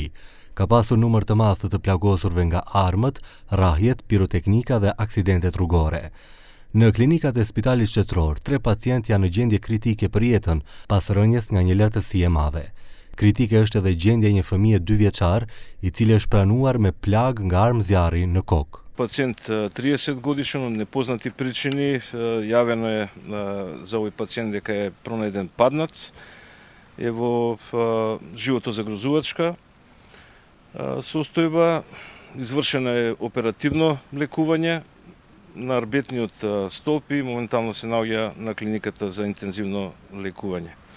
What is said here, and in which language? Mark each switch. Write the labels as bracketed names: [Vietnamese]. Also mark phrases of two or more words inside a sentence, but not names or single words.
[Albanian] Ka pasur numër të madh të plagosurve nga armët, rrahjet, piroteknika dhe aksidentet rrugore. Në klinikat e Spitalit Shtetëror, 3 pacientë janë në gjendje kritike për jetën pas rënjes nga një lartësi e madhe. Kritike është edhe gjendja e një fëmije 2 vjeçar, i cili është pranuar me plag nga armë zjarri në kokë. [Macedonian] Пациент 30 годишен от непознати причини, явено е за овој пациент дека е пронајден паднат, е во животозагрозувачка состојба, извршено е оперативно лекување на арбетниот столб и моментално се наоѓа на клиниката за интензивно лекување.